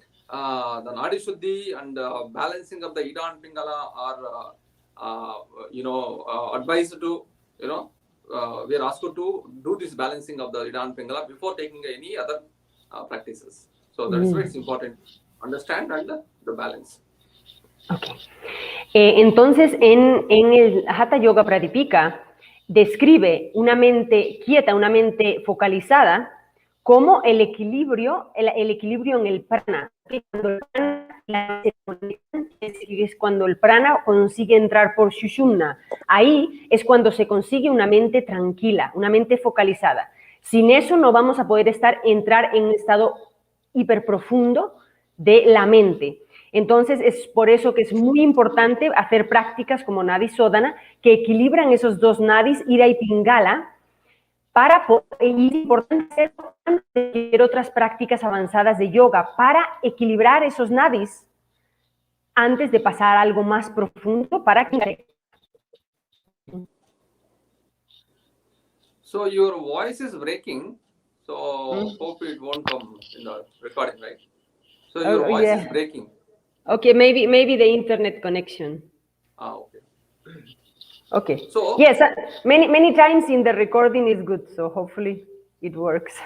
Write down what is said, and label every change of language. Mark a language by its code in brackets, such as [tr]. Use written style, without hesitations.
[en] The Nadi Shuddhi and balancing of the Ida and Pingala are advised to, we are asked to do this balancing of the Ida and Pingala before taking any other practices. So that's why it's important to understand and the balance. Okay. [es] Entonces, en el Hatha Yoga Pradipika describe una mente quieta, una mente focalizada, como el equilibrio en el prana. Cuando el prana es cuando el prana consigue entrar por Sushumna. Ahí es cuando se consigue una mente tranquila, una mente focalizada. Sin eso no vamos a poder entrar en un estado hiperprofundo de la mente. Entonces, es por eso que es muy importante hacer prácticas como Nadi Sodhana, que equilibran esos dos nadis, Ida y Pingala, y es importante hacerlo antes de hacer otras prácticas avanzadas de yoga, para equilibrar esos nadis antes de pasar a algo más profundo, para que... [en] So your voice is breaking. So hope it won't come in the recording, right? So your voice is breaking. Okay, maybe the internet connection. Okay. Okay. So yes, many times in the recording is good, so hopefully it works.